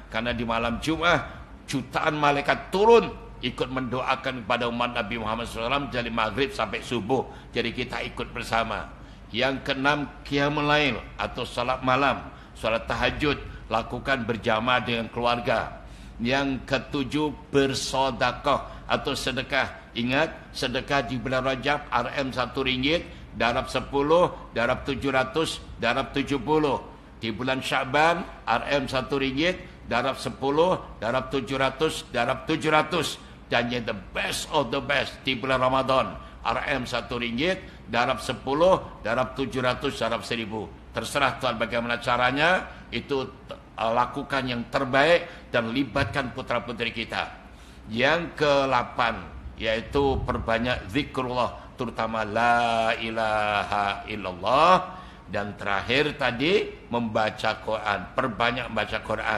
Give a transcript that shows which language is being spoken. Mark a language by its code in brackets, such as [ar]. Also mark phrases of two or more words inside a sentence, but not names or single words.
[id] Karena di malam Jum'ah jutaan malaikat turun ikut mendoakan kepada umat Nabi Muhammad SAW dari maghrib sampai subuh. Jadi kita ikut bersama. Yang keenam, [ar] قيام الليل [id] atau salat malam, salat tahajud, lakukan berjamaah dengan keluarga. Yang ketujuh, bersedekah atau sedekah. Ingat, sedekah di bulan Rajab RM RM1, darab 10, darab 700, darab 70. Di bulan Sya'ban RM RM1, darab 10, darab 700, darab 700. Dan yang [en] the best of the best [id] di bulan Ramadan RM RM1, darab 10, darab 700, darab 1000. Terserah Tuhan bagaimana caranya. Itu lakukan yang terbaik dan libatkan putra-putri kita. Yang ke-8 yaitu perbanyak zikrullah, terutama [ar] لا إله إلا الله. [id] Dan terakhir tadi membaca Quran, perbanyak membaca Quran.